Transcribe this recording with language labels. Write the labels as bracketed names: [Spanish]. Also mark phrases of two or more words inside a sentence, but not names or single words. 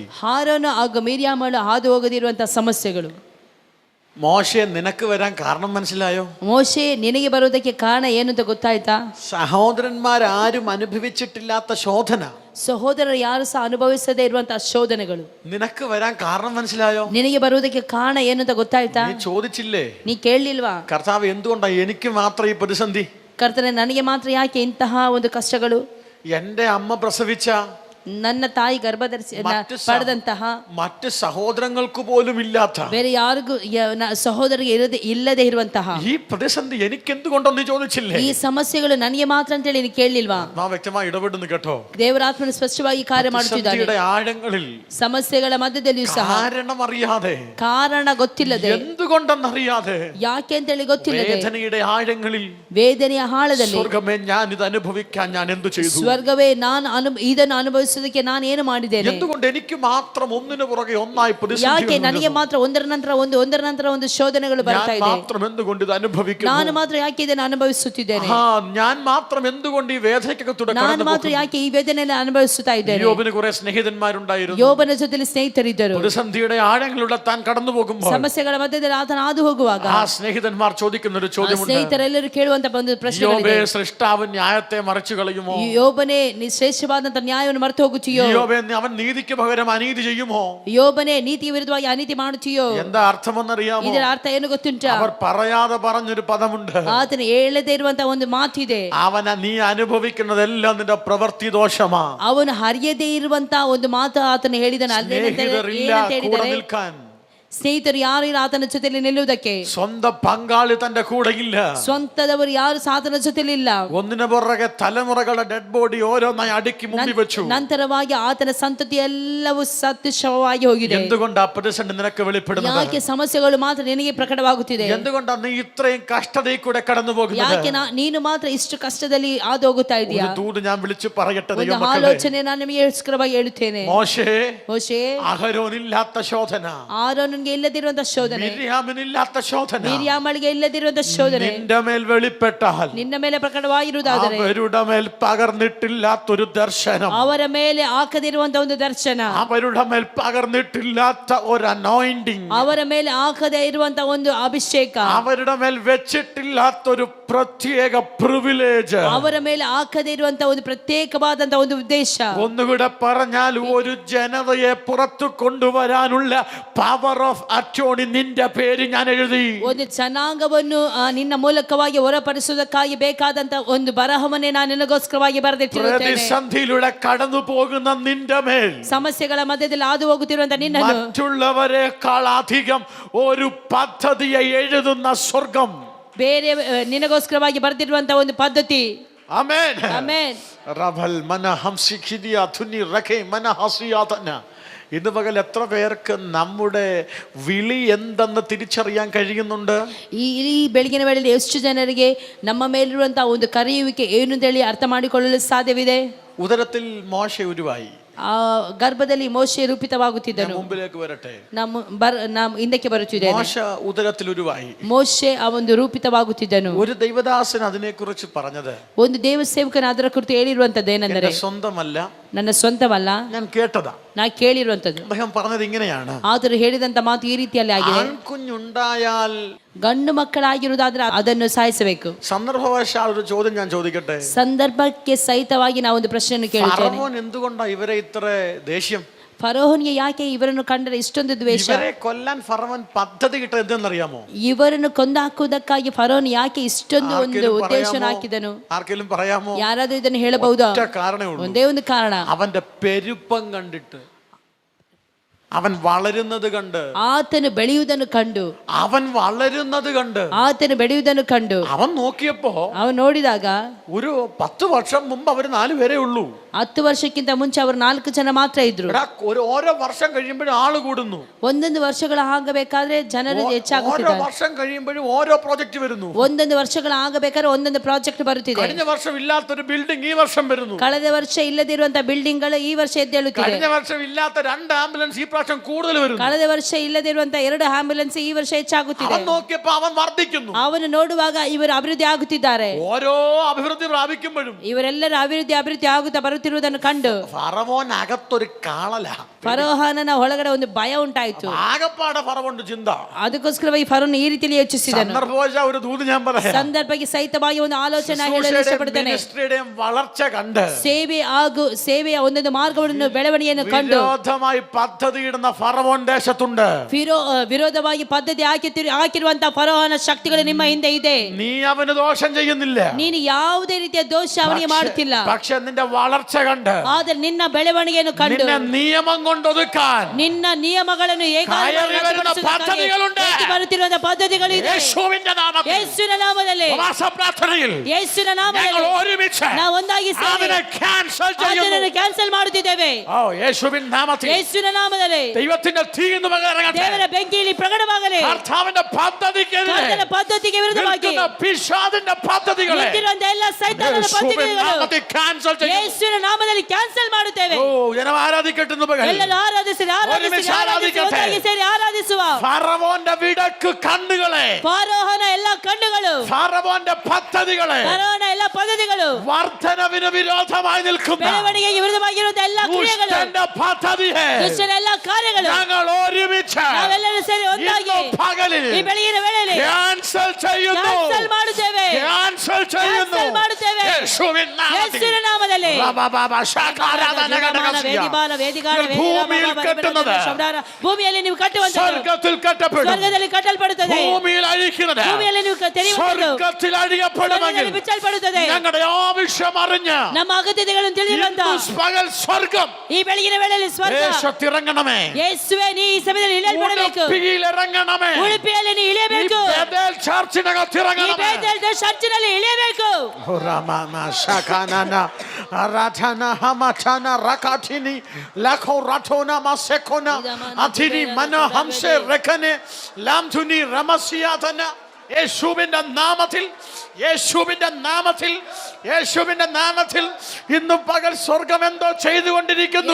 [Kannada] ಹಾರೋನು ಹಾಗೂ ಮಿರ್ಯಾಮಳು ಹಾದು ಹೋಗದಿರುವಂತಹ ಸಮಸ್ಯೆಗಳು. [Malayalam] മോശെ നിനക്ക് വരാൻ കാരണം മനസ്സിലായോ? [Kannada] ಮೋಶೆ ನಿನಗೆ ಬರುವುದಕ್ಕೆ ಕಾರಣ ಏನು ಅಂತ ಗೊತ್ತಾಯ್ತಾ? [Malayalam] സഹോദരന്മാരാരും അനുഭവിച്ചിട്ടില്ലാത്ത ശോധന [Kannada] ಸಹೋದರರು ಯಾರು ಸಹ ಅನುಭವಿಸದೇ ಇರುವಂತಹ ಶೋಧನೆಗಳು [Malayalam] നിനക്ക് വരാൻ കാരണം മനസ്സിലായോ? [Kannada] ನಿನಗೆ ಬರುವುದಕ್ಕೆ ಕಾರಣ ಏನು ಅಂತ ಗೊತ್ತಾಯ್ತಾ? [Malayalam] നീ ചോദിച്ചില്ലേ [Kannada] ನೀ ಕೇಳಲಿಲ್ವಾ? [Malayalam] കർത്താവ് എന്തുകൊണ്ടാ എനിക്ക് മാത്രം ഈ പ്രതിസന്ധി? [Kannada] ಕರ್ತನೆ, ನನಗೆ ಮಾತ್ರ ಯಾಕೆ ಇಂತಹ ಒಂದು ಕಷ್ಟಗಳು? [Malayalam] എന്റെ അമ്മ പ്രസവിച്ച [Kannada] ನನ್ನ ತಾಯಿ ಗರ್ಭಧರಿಸಿ ಪಡೆದಂತಹ [Malayalam] മറ്റ് സഹോദരങ്ങൾക്ക് പോലും ഇല്ലാത്ത [Kannada] ಬೇರೆ ಯಾರಿಗೂ ಸಹೋದರಿಗೆ ಇಲ್ಲದೆ ಇರುವಂತಹ [Malayalam] ഈ പ്രതിസന്ധി എനിക്ക് എന്തുകൊണ്ടെന്ന് ചോദിച്ചില്ലേ? [Kannada] ಈ ಸಮಸ್ಯೆಗಳು ನನಗೆ ಮಾತ್ರ ಅಂತ ಹೇಳಿ ನೀನು ಕೇಳಲಿಲ್ವಾ? [Malayalam] നാം വ്യക്തമായി ഇടപെടുന്നു കേട്ടോ. [Kannada] ದೇವರಾತ್ಮನು ಸ್ಪಷ್ಟವಾಗಿ ಕಾರ್ಯ ಮಾಡುತ್ತಿದ್ದಾನೆ. [Malayalam] പ്രതിസന്ധിയുടെ ആഴങ്ങളിൽ [Kannada] ಸಮಸ್ಯೆಗಳ ಮಧ್ಯದಲ್ಲಿಯೂ ಸಹ [Malayalam] കാരണം അറിയാതെ, [Kannada] ಕಾರಣ ಗೊತ್ತಿಲ್ಲದೆ, [Malayalam] എന്തുകൊണ്ടെന്നറിയാതെ, [Kannada] ಯಾಕೆ ಅಂತ ಹೇಳಿ ಗೊತ್ತಿಲ್ಲದೆ, [Malayalam] വേദനയുടെ ആഴങ്ങളിൽ [Kannada] ವೇದನೆಯ ಆಳದಲ್ಲಿ [Malayalam] സ്വർഗ്ഗമേ ഞാൻ ഇത് അനുഭവിക്കാൻ ഞാൻ എന്തു ചെയ്തു? [Kannada] ಸ್ವರ್ಗವೇ ನಾನು ಇದನ್ನು ಅನುಭವಿಸುವುದಕ್ಕೆ ನಾನು ಏನು ಮಾಡಿದ್ದೇನೆ? [Malayalam] എന്തുകൊണ്ട് എനിക്ക് മാത്രം ഒന്നിനു പുറകെ ഒന്നായി [Kannada] ಯಾಕೆ ನನಗೆ ಮಾತ್ರ ಒಂದರ ನಂತರ ಒಂದು ಶೋಧನೆಗಳು ಬರ್ತಾ ಇದೆ? [Malayalam] മാത്രം എന്തുകൊണ്ട് ഇത് അനുഭവിക്കുന്നു? [Kannada] ನಾನು ಮಾತ್ರ ಯಾಕೆ ಇದನ್ನು ಅನುಭವಿಸುತ್ತಿದ್ದೇನೆ? [Malayalam] ഞാൻ മാത്രം എന്തുകൊണ്ട് ഈ വേദനയ്ക്കകത്തൂടെ [Kannada] ನಾನು ಮಾತ್ರ ಯಾಕೆ ಈ ವೇದನೆಯನ್ನು ಅನುಭವಿಸುತ್ತಾ ಇದ್ದೇನೆ? [Malayalam] യോബിന് കുറെ സ്നേഹിതന്മാരുണ്ടായിരുന്നു. [Kannada] ಯೋಬನ ಜೊತೆಲಿ ಸ್ನೇಹಿತರಿದ್ದರು. [Malayalam] പ്രതിസന്ധിയുടെ ആഴങ്ങളിലൂടെ താൻ കടന്നു പോകുമ്പോൾ [Kannada] ಸಮಸ್ಯೆಗಳ ಮಧ್ಯದಲ್ಲಿ ಆತನ ಹಾದು ಹೋಗುವಾಗ [Malayalam] ആ സ്നേഹിതന്മാർ ചോദിക്കുന്ന ഒരു ചോദ്യമുണ്ട്. [Kannada] ಸ್ನೇಹಿತರೆಲ್ಲರೂ ಕೇಳುವಂತ ಒಂದು ಪ್ರಶ್ನೆಗಳಿದೆ. [Malayalam] യോബേ, സൃഷ്ടാവ് ന്യായത്തെ മറിച്ചു കളയുമോ? [Kannada] ಯೋಬನೇ, ನೀ ಶ್ರೇಷ್ಠವಾದಂತ ನ್ಯಾಯವನ್ನು ಮರೆತು ಹೋಗುತ್ತೀಯೋ? [Malayalam] യോബേ, അവൻ നീതിക്ക് പകരം അനീതി ചെയ്യുമോ? [Kannada] ಯೋಬನೇ, ನೀತಿ ವಿರುದ್ಧವಾಗಿ ಅನೀತಿ ಮಾಡುತ್ತೀಯೋ? [Malayalam] എന്താ അർത്ഥമെന്നറിയാമോ? [Kannada] ಇದರ ಅರ್ಥ ಏನು ಗೊತ್ತುಂಟಾ? [Malayalam] അവർ പറയാതെ പറഞ്ഞൊരു പദമുണ്ട്. [Kannada] ಆತನ ಹೇಳದೇ ಇರುವಂತ ಒಂದು ಮಾತಿದೆ. [Malayalam] അവന നീ അനുഭവിക്കുന്നതെല്ലാം നിന്റെ പ്രവൃത്തി ദോഷമാ. [Kannada] ಅವನು ಹರಿಯದೇ ಇರುವಂತ ಒಂದು ಮಾತು ಆತನ ಹೇಳಿದನು. ಸ್ನೇಹಿತರು ಯಾರು ಇಲ್ಲ ಆತನ ಜೊತೆಲಿ ನಿಲ್ಲುವುದಕ್ಕೆ. [Malayalam] സ്വന്തം പങ്കാളി തന്റെ കൂടെ ഇല്ല. [Kannada] ಸ್ವಂತದವರು ಯಾರು ಸಹ ಆತನ ಜೊತೆಲಿ ಇಲ್ಲ. [Malayalam] ഒന്നിനു പുറകെ തലമുറകളുടെ [English] dead body [Malayalam] ഓരോന്നായി അടുക്കി മുമ്പി വെച്ചു. [Kannada] ನಂತರವಾಗಿ ಆತನ ಸಂತತಿ ಎಲ್ಲವೂ ಸತ್ತು ಶವವಾಗಿ ಹೋಗಿದೆ. [Malayalam] എന്തുകൊണ്ട് ആ പ്രതിസന്ധി നിനക്ക് വെളിപ്പെടുന്നത്? [Kannada] ಯಾಕೆ ಸಮಸ್ಯೆಗಳು ಮಾತ್ರ ನಿನಗೆ ಪ್ರಕಟವಾಗುತ್ತಿದೆ? [Malayalam] എന്തുകൊണ്ടാണ് നീ ഇത്രയും കഷ്ടതയിൽ കൂടെ കടന്നു പോകുന്നത്? [Kannada] ಯಾಕೆ ನೀನು ಮಾತ್ರ ಇಷ್ಟು ಕಷ್ಟದಲ್ಲಿ ಹಾದು ಹೋಗುತ್ತಾ ಇದೀಯಾ? [Malayalam] ഒരു ദൂത് ഞാൻ വിളിച്ചു പറയട്ടെ [Kannada] ಒಂದು [Malayalam] ദൈവമക്കളെ. [Kannada] ಆಲೋಚನೆ ನಾನು ನಿಮಗೆ ಸ್ಪಷ್ಟವಾಗಿ ಹೇಳುತ್ತೇನೆ. [Malayalam] മോശേ, അഹരോനില്ലാത്ത ശോധന, [Kannada] ಆರೋನನಿಗೆ ಇಲ್ಲದಿರುವಂತ ಶೋಧನೆ, [Malayalam] മിര്യാമിനില്ലാത്ത ശോധന, [Kannada] ಮಿರ್ಯಾಮಳಿಗೆ ಇಲ್ಲದಿರುವಂತ ಶೋಧನೆ [Malayalam] നിന്റെ മേൽ വെളിപ്പെട്ടാൽ, [Kannada] ನಿನ್ನ ಮೇಲೆ ಪ್ರಕಟವಾಗಿರುವುದಾದರೆ, [Malayalam] അവരുടെ മേൽ പകർന്നിട്ടില്ലാത്തൊരു ദർശനം, [Kannada] ಅವರ ಮೇಲೆ ಹಾಕದಿರುವಂತ ಒಂದು ದರ್ಶನ, [Malayalam] അവരുടെ മേൽ പകർന്നിട്ടില്ലാത്ത ഒരു അനോയിന്റിംഗ്, [Kannada] ಅವರ ಮೇಲೆ ಹಾಕದೇ ಇರುವಂತ ಒಂದು ಅಭಿಷೇಕ, [Malayalam] അവരുടെ മേൽ വെച്ചിട്ടില്ലാത്തൊരു പ്രത്യേക പ്രിവിലേജ്, [Kannada] ಅವರ ಮೇಲೆ ಹಾಕದೇ ಇರುವಂತ ಒಂದು ಪ್ರತ್ಯೇಕವಾದಂತ ಒಂದು ಉದ್ದೇಶ. [Malayalam] ഒന്നുകൂടെ പറഞ്ഞാൽ ഒരു ജനതയെ പുറത്തു കൊണ്ടുവരാനുള്ള [English] power of attorney [Malayalam] നിന്റെ പേര് ഞാൻ എഴുതി. [Kannada] ಒಂದು ಜನಾಂಗವನ್ನು ನಿನ್ನ ಮೂಲಕವಾಗಿ ಹೊರಪಡಿಸುವುದಕ್ಕಾಗಿ ಬೇಕಾದಂತ ಒಂದು ಬರಹವನ್ನೇ ನಾನು ನಿನಗೋಸ್ಕರವಾಗಿ ಬರೆದಿಟ್ಟಿರುತ್ತೇನೆ. [Malayalam] പ്രതിസന്ധിയിലൂടെ കടന്നു പോകുന്ന നിന്റെ മേൽ, [Kannada] ಸಮಸ್ಯೆಗಳ ಮಧ್ಯದಲ್ಲಿ ಹಾದು ಹೋಗುತ್ತಿರುವಂತ ನಿನ್ನನ್ನು [Malayalam] മറ്റുള്ളവരെക്കാൾ അധികം ഒരു പദ്ധതിയെ എഴുതുന്ന സ്വർഗം, [Kannada] ಬೇರೆ ನಿನಗೋಸ್ಕರವಾಗಿ ಬರೆದಿರುವಂತ ಒಂದು ಪದ್ಧತಿ. [Malayalam] ആമേൻ, [Kannada] ಆಮೆನ್. റബൽ മനഹംസി ഖിദിയ തുനി റഖേ മനഹസിയാതന. [Malayalam] ഇന്ന് പകൽ എത്ര പേർക്ക് നമ്മുടെ വിളി എന്തെന്ന് തിരിച്ചറിയാൻ കഴിയുന്നുണ്ട്? [Kannada] ಈ ಬೆಳಗಿನ ವೇಳೆಯಲ್ಲಿ ಎಷ್ಟು ಜನರಿಗೆ ನಮ್ಮ ಮೇಲಿರುವಂತಹ ಒಂದು ಕರೆಯುವಿಕೆ ಏನು ಅಂತ ಹೇಳಿ ಅರ್ಥ ಮಾಡಿಕೊಳ್ಳಲು ಸಾಧ್ಯವಿದೆ? [Malayalam] ഉദരത്തിൽ മോശ ഉരുവായി. [Kannada] ಆ ಗರ್ಭದಲ್ಲಿ ಮೋಶೆ ರೂಪಿತವಾಗುತ್ತಿದ್ದನು. [Malayalam] മുമ്പിലേക്ക് വരട്ടെ. [Kannada] ನಾವು ಹಿಂದಕ್ಕೆ ಬರುತ್ತಿದ್ದೇವೆ. [Malayalam] മോശ ഉദരത്തിൽ ഉരുവായി. [Kannada] ಮೋಶೆ ಆ ಒಂದು ರೂಪಿತವಾಗುತ್ತಿದ್ದನು. [Malayalam] ഒരു ദൈവദാസൻ അതിനെക്കുറിച്ച് പറഞ്ഞത്, [Kannada] ಒಂದು ದೇವ ಸೇವಕನ ಅದರ ಕುರಿತು ಹೇಳಿರುವಂತದ್ದು ಏನೆಂದರೆ, [Malayalam] സ്വന്തമല്ല, [Kannada] ನನ್ನ ಸ್ವಂತವಲ್ಲ, [Malayalam] ഞാൻ കേട്ടതാ. [Kannada] ನಾ ಕೇಳಿರುವಂತದ್ದು. [Malayalam] അദ്ദേഹം പറഞ്ഞത് ഇങ്ങനെയാണ്, [Kannada] ಆದರೂ ಹೇಳಿದಂತ ಮಾತು ಈ ರೀತಿಯಲ್ಲಿ ಆಗಿದೆ. [Malayalam] ആൺകുഞ്ഞുണ്ടായാൽ [Kannada] ಗಂಡು ಮಕ್ಕಳಾಗಿರುವುದಾದ್ರೆ ಅದನ್ನು ಸಾಯಿಸಬೇಕು. [Malayalam] സന്ദർഭവശാൽ ഒരു ചോദ്യം ഞാൻ ചോദിക്കട്ടെ. [Kannada] ಸಂದರ್ಭಕ್ಕೆ ಸಹಿತವಾಗಿ ನಾವು ಒಂದು ಪ್ರಶ್ನೆಯನ್ನು ಕೇಳುತ್ತೇನೆ. [Malayalam] ഫറവോൻ എന്തുകൊണ്ടാ ഇവരെ ഇത്ര ദേഷ്യം? [Kannada] ಫರೋಹನಿಗೆ ಯಾಕೆ ಇವರನ್ನು ಕಂಡರೆ ಇಷ್ಟೊಂದು ದ್ವೇಷ? [Malayalam] ഇവരെ കൊല്ലാൻ ഫറവോൻ പദ്ധതി കിട്ടത് എന്തെന്നറിയാമോ? [Kannada] ಇವರನ್ನು ಕೊಂದಾಕುವುದಕ್ಕಾಗಿ ಫರೋಹನ್ ಯಾಕೆ ಇಷ್ಟೊಂದು ಒಂದು ಉದ್ದೇಶ ಹಾಕಿದನು? [Malayalam] ആർക്കെങ്കിലും പറയാമോ? [Kannada] ಯಾರಾದ್ರೂ ಇದನ್ನು ಹೇಳಬಹುದಾ? ಒಂದೇ ಒಂದು ಕಾರಣ, [Malayalam] അവന്റെ പെരുപ്പം കണ്ടിട്ട്, അവൻ വളരുന്നത് കണ്ട്, [Kannada] ಆತನು ಬೆಳೆಯುವುದನ್ನು ಕಂಡು, [Malayalam] അവൻ വളരുന്നത് കണ്ട്, [Kannada] ಆತನು ಬೆಳೆಯುವುದನ್ನು ಕಂಡು [Malayalam] അവൻ നോക്കിയപ്പോ [Kannada] ಅವನು ನೋಡಿದಾಗ [Malayalam] ഒരു 10 വർഷം മുമ്പ് അവര് 4 പേരേ ഉള്ളൂ. [Kannada] 10 ವರ್ಷಕ್ಕಿಂತ ಮುಂಚೆ ಅವರು 4 ಜನ ಮಾತ್ರ ಇದ್ರು. [Malayalam] ഓരോ വർഷം കഴിയുമ്പോഴും ആള് കൂടുന്നു. [Kannada] ಒಂದೊಂದು ವರ್ಷಗಳ ಆಗಬೇಕಾದ್ರೆ ಜನರು [Malayalam] ഓരോ [Kannada] ಹೆಚ್ಚಾಗುತ್ತಿದ್ದಾರೆ. [Malayalam] വർഷം കഴിയുമ്പോഴും ഓരോ പ്രോജക്റ്റ് വരുന്നു. [Kannada] ಒಂದೊಂದು ವರ್ಷಗಳ ಆಗಬೇಕಾದ್ರೆ ಒಂದೊಂದು ಪ್ರಾಜೆಕ್ಟ್ ಬರುತ್ತಿದೆ. [Malayalam] കഴിഞ്ഞ വർഷം ഇല്ലാത്തൊരു ബിൽഡിംഗ് ഈ വർഷം വരുന്നു. [Kannada] ಕಳೆದ ವರ್ಷ ಇಲ್ಲದಿರುವಂತಹ ಬಿಲ್ಡಿಂಗ್ ಗಳು ಈ ವರ್ಷ ಎದ್ದೇಳುತ್ತಿದೆ. [Malayalam] കഴിഞ്ഞ വർഷം ഇല്ലാത്ത 2 ആംബുലൻസ് ഈ പ്രാവശ്യം കൂടുതൽ വരുന്നു. [Kannada] ಕಳೆದ ವರ್ಷ ಇಲ್ಲದಿರುವಂತಹ 2 ಆಂಬ್ಯುಲೆನ್ಸ್ ಈ ವರ್ಷ ಹೆಚ್ಚಾಗುತ್ತಿದೆ. [Malayalam] അവൻ നോക്കിയപ്പോൾ അവൻ വർദ്ധിക്കുന്നു. [Kannada] ಅವನು ನೋಡುವಾಗ ಇವರು ಅಭಿವೃದ್ಧಿ ಆಗುತ್ತಿದ್ದಾರೆ. [Malayalam] ഓരോ അഭിവൃദ്ധി പ്രാപിക്കുമ്പോഴും [Kannada] ಇವರೆಲ್ಲರೂ ಅಭಿವೃದ್ಧಿ ಆಗುತ್ತಾ ಬರುತ್ತಿರುವುದನ್ನು ಕಂಡು [Malayalam] ഫറവോൻ അകത്തൊരു കാളല, [Kannada] ಫರೋಹನ ಒಳಗಡೆ ಒಂದು ಭಯ ಉಂಟಾಯಿತು. [Malayalam] ആകപ്പാടെ ഫറവോന്റെ ചിന്ത. [Kannada] ಅದಕ್ಕೋಸ್ಕರವಾಗಿ ಫರೋನ್ ಈ ರೀತಿಯಲ್ಲಿ ಯೋಚಿಸಿದನು. [Malayalam] സന്ദർഭവശാൽ ഒരു ദൂത് ഞാൻ പറയാം. [Kannada] ಸಂದರ್ಭಕ್ಕೆ ಸಹಿತವಾಗಿ ಒಂದು ಆಲೋಚನೆ ಹೇಳಲು ಇಷ್ಟಪಡುತ್ತೇನೆ. [Malayalam] മിനിസ്ട്രിയുടെയും വളർച്ച കണ്ട്, [Kannada] ಸೇವೆಯ ಒಂದೊಂದು ಮಾರ್ಗವನ್ನು ಬೆಳವಣಿಗೆಯನ್ನು ಕಂಡು [Malayalam] വിരോധമായി പദ്ധതിയിടുന്ന ഫറവോൻ ദേശത്തുണ്ട്. [Kannada] ವಿರೋಧವಾಗಿ ಪದ್ಧತಿ ಹಾಕಿರುವಂತಹ ಫರೋಹನ ಶಕ್ತಿಗಳು ನಿಮ್ಮ ಹಿಂದೆ ಇದೆ. [Malayalam] നീ അവന് ദോഷം ചെയ്യുന്നില്ല, [Kannada] ನೀನು ಯಾವುದೇ ರೀತಿಯ ದೋಷ ಅವನಿಗೆ ಮಾಡುತ್ತಿಲ್ಲ. [Malayalam] പക്ഷെ നിന്റെ വളർച്ച കണ്ട്, [Kannada] ಆದರೆ ನಿನ್ನ ಬೆಳವಣಿಗೆಯನ್ನು ಕಂಡು, [Malayalam] നിന്നെ നിയമം കൊണ്ടൊതുക്കാൻ [Kannada] ನಿನ್ನ ನಿಯಮಗಳನ್ನು ಬರುತ್ತಿರುವಂತಹ ಪದ್ಧತಿಗಳಿದೆ. [Malayalam] യേശുവിന്റെ നാമത്തിൽ, [Kannada] ಯೇಸುವಿನ ನಾಮದಲ್ಲಿ, [Malayalam] പ്രാർത്ഥനയിൽ [Kannada] ಯೇಸುವಿನ ನಾಮದಲ್ಲಿ [Malayalam] ഒരുമിച്ച് [Kannada] ನಾವು ಒಂದಾಗಿ [Malayalam] അതിനെ [Kannada] ಕ್ಯಾನ್ಸಲ್ ಮಾಡುತ್ತಿದ್ದೇವೆ. [Malayalam] യേശുവിന്റെ നാമത്തിൽ, [Kannada] ಯೇಸುವಿನ ನಾಮದಲ್ಲಿ [Malayalam] ദൈവത്തിന്റെ തീ എന്ന് പകരങ്ങട്ടെ. [Kannada] ದೇವರ ಬೆಂಕಿಯಲ್ಲಿ ಪ್ರಕಟವಾಗಲಿ. [Malayalam] കർത്താവിന്റെ [Kannada] കർത്തന്റെ പദ്ധതിಗೆ ವಿರುದ್ಧವಾಗಿ [Malayalam] പിശാചിന്റെ പദ്ധതികളെ [Kannada] ನಿಂತಿರುವಂತಹ ಎಲ್ಲ ಸೈತಾನನ ಪದ್ಧತಿಗಳನ್ನು [Malayalam] ಕ್ಯಾನ್ಸಲ್ ചെയ്യുന്നു. [Kannada] ಯೇಸುವಿನ ನಾಮದಲ್ಲಿ ಕ್ಯಾನ್ಸಲ್ ಮಾಡುತ್ತೇವೆ. [Malayalam] ജനം ആരാധിക്കട്ടെ എന്ന് പകരം [Kannada] ಎಲ್ಲರೂ ಆರಾಧಿಸಿರಿ, ಒಂದಾಗಿ ಸೇರಿ ಆರಾಧಿಸುವ. [Malayalam] ഫറവോന്റെ വിടക്ക് കണ്ണുകളെ, [Kannada] ಫರೋಹನ ಎಲ್ಲ ಕಣ್ಣುಗಳು, [Malayalam] ഫറവോന്റെ പദ്ധതികളെ, [Kannada] ಫರೋಹನ ಎಲ್ಲ ಪದ್ಧತಿಗಳು, [Malayalam] വർദ്ധനവിന് വിരോധമായി നിൽക്കുന്ന [Kannada] ಬೆಳವಣಿಗೆಗೆ ವಿರುದ್ಧವಾಗಿರುವಂತಹ ಎಲ್ಲ ಕ್ರಿಯೆಗಳು, [Malayalam] ദുഷ്ടന്റെ പദ്ധതിയെ [Kannada] ದುಷ್ಟನ ಎಲ್ಲ ಕಾರ್ಯಗಳು [Malayalam] ഞങ്ങൾ ഒരുമിച്ച് [Kannada] ನಾವೆಲ್ಲರೂ ಸೇರಿ ಒಂದಾಗಿ [Malayalam] പകലിൽ [Kannada] ಈ ಬೆಳಗಿನ ವೇಳೆಯಲ್ಲಿ [Malayalam] ക്യാൻസൽ ചെയ്യുന്നു, [Kannada] ಕ್ಯಾನ್ಸಲ್ ಮಾಡುತ್ತೇವೆ, [Malayalam] ക്യാൻസൽ ചെയ്യുന്നു. [Kannada] ಕ್ಯಾನ್ಸಲ್ ಮಾಡುತ್ತೇವೆ. [Malayalam] യേശുവിൻ നാമത്തിൽ [Kannada] ಯೇಸುವಿನ ನಾಮದಲ್ಲಿ [Malayalam] ഭൂമിയിൽ കെട്ടുന്നത് [Kannada] ಭೂಮಿಯಲ್ಲಿ ನೀವು ಕಟ್ಟುವಂತದ್ದು [Malayalam] സ്വർഗ്ഗത്തിൽ കെട്ടപ്പെടും, [Kannada] ಸ್ವರ್ಗದಲ್ಲಿ ಕಟ್ಟಲ್ಪಡುತ್ತದೆ. [Malayalam] ഭൂമിയിൽ അഴിക്കുന്നത് [Kannada] ಭೂಮಿಯಲ್ಲಿ ನೀವು ತೆರೆಯುವಂತದ್ದು [Malayalam] സ്വർഗ്ഗത്തിൽ അഴിയപ്പെടുമെങ്കിൽ [Kannada] ಬಿಚ್ಚಲ್ಪಡುತ್ತದೆ. [Malayalam] ഞങ്ങളുടെ ആവശ്യം അറിഞ്ഞ് [Kannada] ನಮ್ಮ ಅಗತ್ಯತೆಗಳನ್ನು ತಿಳಿದಿರುವಂತ [Malayalam] പകൽ സ്വർഗ്ഗം [Kannada] ಈ ಬೆಳಗಿನ ವೇಳೆಯಲ್ಲಿ ಸ್ವರ್ಗ [Malayalam] ദേശത്തിറങ്ങണമേ, [Kannada] ಯೇಸುವೆ ನೀ ಈ ಸಮಯದಲ್ಲಿ ಇಳಿಯಲ್ಪಡಬೇಕು. [Malayalam] ഇറങ്ങണമേ, [Kannada] ಉಡುಪಿಯಲ್ಲಿ ನೀ ಇಳಿಯಬೇಕು. [Malayalam] ബേഥേൽ ചർച്ചിനകത്ത് [Kannada] ಈ [Malayalam] ഇറങ്ങണമേ. [Kannada] ಬೇತೇಲ್ ಚರ್ಚಿನಲ್ಲಿ ಇಳಿಯಬೇಕು. Ramana shakanana aratana hamatana rakatini lakho ratona masekona atini mana hamse rekane lamthuni ramasiyatana [Malayalam] യേശുവിന്റെ നാമത്തിൽ, യേശുവിന്റെ നാമത്തിൽ, യേശുവിന്റെ നാമത്തിൽ ഇന്ന് പകൽ സ്വർഗ്ഗം എന്തോ ചെയ്തുകൊണ്ടിരിക്കുന്നു.